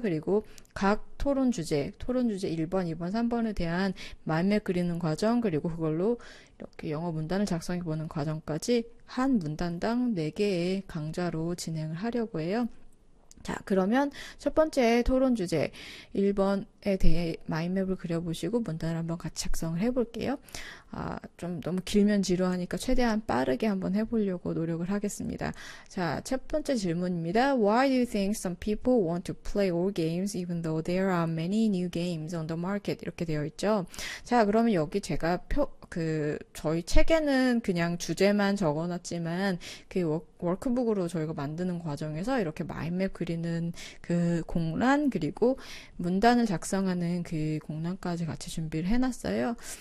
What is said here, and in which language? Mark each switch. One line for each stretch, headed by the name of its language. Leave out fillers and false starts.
Korean: 그리고 각 토론 주제 1번, 2번, 3번에 대한 마인맵 그리는 과정, 그리고 그걸로 이렇게 영어 문단을 작성해보는 과정까지 한 문단당 4개의 강좌로 진행을 하려고 해요. 자, 그러면 첫 번째 토론 주제 1번에 대해 마인맵을 그려보시고 문단을 한번 같이 작성을 해볼게요. 좀 너무 길면 지루하니까 최대한 빠르게 한번 해보려고 노력을 하겠습니다. 자, 첫 번째 질문입니다.
English: Why do you think some people want to play all games even though there are many new games on the market?
Korean: 이렇게 되어 있죠. 자, 그러면 여기 제가 저희 책에는 그냥 주제만 적어놨지만 워크북으로 저희가 만드는 과정에서 이렇게 마인맵 그리는 공란, 그리고 문단을 작성하는 공란까지 같이 준비를 해놨어요.